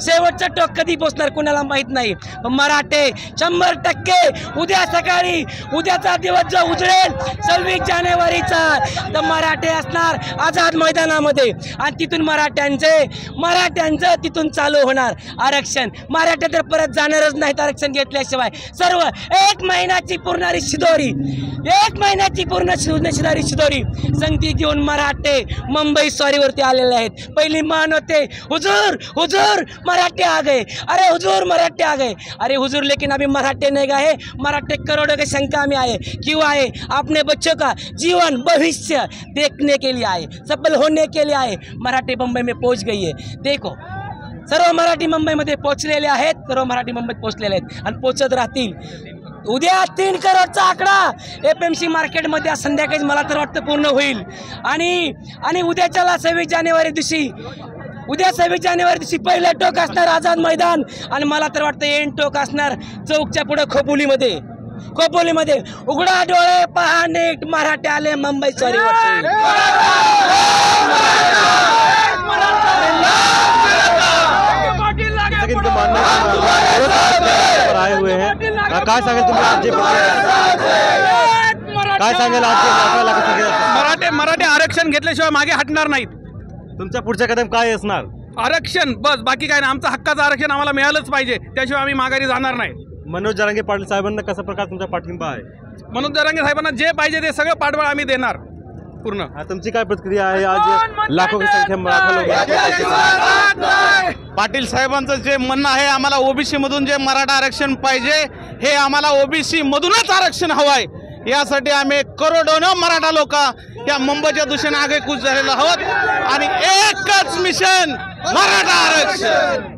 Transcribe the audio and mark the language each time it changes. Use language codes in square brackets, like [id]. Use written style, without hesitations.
[mr] शेवटचं टोक कधी पोचणार कुणाला माहित नाही, पण मराठे 100% उद्या सकाळी, उद्याचा दिवस जो उजळेल 26 जानेवारीचा, तर मराठे असणार आझाद मैदानामध्ये आणि तिथून मराठ्यांचं तिथून चालू होणार आरक्षण। मराठे तर परत जाणारच नाहीत आरक्षण घेतल्याशिवाय। सर्व 1 महिन्याची पूर्ण शिदोरी संगती घेऊन मराठे मुंबई स्वारीवरती आलेले आहेत। पहिली मान होते [hi] हुजूर मराठे आ गए, अरे हुजूर मराठे आ गए, अरे हुजूर लेकिन अभी मराठे नहीं गए, मराठे करोड़ों की संख्या में आए। क्यों आए? अपने बच्चों का जीवन भविष्य देखने के लिए आए, सफल होने के लिए आए। मराठी मुंबई में पहुंच गई है। [mr] देखो सर्व मराठी मुंबईमध्ये पोहोचलेले आहेत, सर्व मराठी मुंबईत पोहोचलेले आहेत आणि पोहोचत राहतील। उद्या 3 करोडचा आकडा FMC मार्केटमध्ये आज संध्याकाळी मला तर वाटतं पूर्ण होईल आणि उद्याच्याला 26 जानेवारी दिवशी पहिलं टोक असणार आझाद मैदान आणि मला तर वाटतं एंड टोक असणार चौकच्या पुढे खोपोलीमध्ये। उघडा डोळे पहा नीट, मराठे आले मुंबई स्वारीवरती। [hi] आए हुए हैं [mr] काय सांगेल तुम्ही आज जे काय सांगेल आज मराठे आरक्षण घेतल्याशिवाय मागे हटणार नाहीत। तुमचा पुढचा कदम काय असणार? आरक्षण, बस, बाकी काय नाही। आमचं हक्काचं आरक्षण आम्हाला मिळालंच पाहिजे, त्याशिवाय आम्ही माघारी जाणार नाही। मनोज जरांगे पाटील साहेबांना कसा प्रकार तुमचा पाठिंबा आहे? मनोज जरांगे साहेबांना जे पाहिजे ते सगळं पाठबळ आम्ही देणार पूर्ण। तुमची काय प्रतिक्रिया आहे? [hi] आज लाखों की संख्या मराठा लोक [mr] पाटील साहेबांचं जे म्हणणं आहे, आम्हाला OBC मधून जे मराठा आरक्षण पाहिजे, हे आम्हाला OBC मधूनच आरक्षण हवं आहे। यासाठी आम्ही करोडोनं मराठा लोक या मुंबईच्या दिशेने आगेकूच झालेलो आहोत आणि एकच मिशन मराठा आरक्षण।